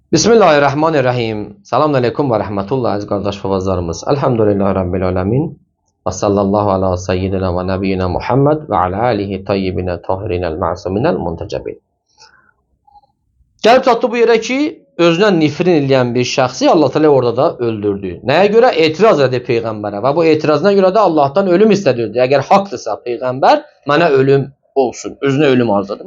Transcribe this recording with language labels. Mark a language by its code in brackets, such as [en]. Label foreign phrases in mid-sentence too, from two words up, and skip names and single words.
[ar] بسم الله الرحمن الرحيم. السلام عليكم ورحمة الله [tr] aziz kardeş ve bazılarımız. [ar] الحمد لله رب العالمين. وصلى الله على سيدنا ونبينا محمد وعلى آله الطيبين الطاهرين المعصومين المنتجبين. [az] Gəlib çatdı bu yere ki, özündən nifrin eləyən bir şəxsi Allah Teala orada da öldürdü. Nəyə görə? Etiraz edir Peyğəmbərə və bu etirazına görə də Allah'tan ölüm istədirdi. Əgər haqdırsa Peyğəmbər, mənə ölüm olsun, özünə ölüm arzudur.